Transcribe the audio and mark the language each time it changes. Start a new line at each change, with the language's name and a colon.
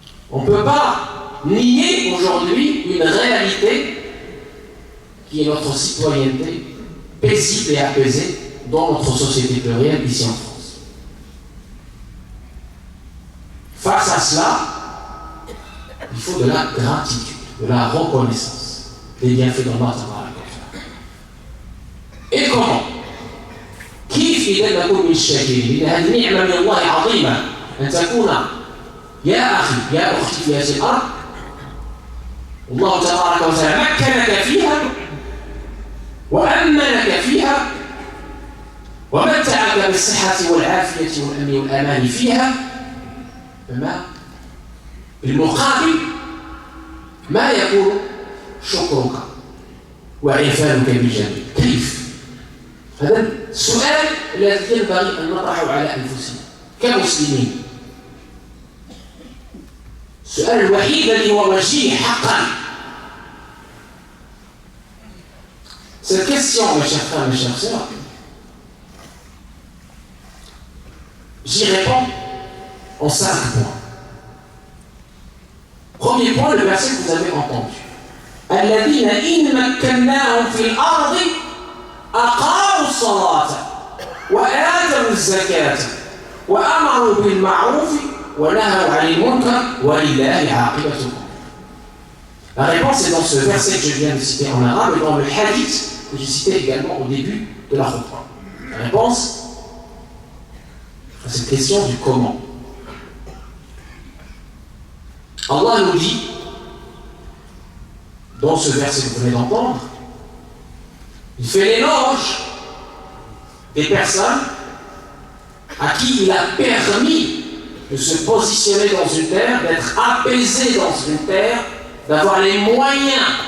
French: On ne peut pas nier aujourd'hui une réalité qui est notre citoyenneté paisible et apaisée dans notre société plurielle ici en France. Face à cela, il faut de la gratitude, de la reconnaissance des bienfaits d'Allah. Et comment?
Arabic: كيف إذا نكون من الشاكرين؟ هذه نعمة من الله عظيمة أن تكون يا أخي يا أختي في هذه الأرض الله تبارك وتعالى مكنك فيها وأمنك فيها ومتعك بالصحة والعافية والأمن والأمان فيها. بالمقابل ما يكون شكرك وعرفانك بالجميل. كيف؟ هذا السؤال الذي ينبغي أن نطرحه على أنفسنا كمسلمين. السؤال الوحيد الذي هو وجيه حقا.
French: Cette question, mes chers frères, mes chères sœurs, j'y réponds en 5 points. Premier point, le verset que vous avez entendu.
Arabic: الذين إن مكناهم في الأرض أقاموا الصلاة وآتوا الزكاة وأمروا بالمعروف ونهوا عن المنكر ولله عاقبة الأمور.
French: La réponse est dans ce verset que je viens de citer en arabe et dans le hadith que j'ai cité également au début de la khutbah. La réponse à cette question du comment. Allah nous dit dans ce verset que vous venez d'entendre, il fait l'éloge des personnes à qui il a permis de se positionner dans une terre, d'être apaisé dans une terre, d'avoir les moyens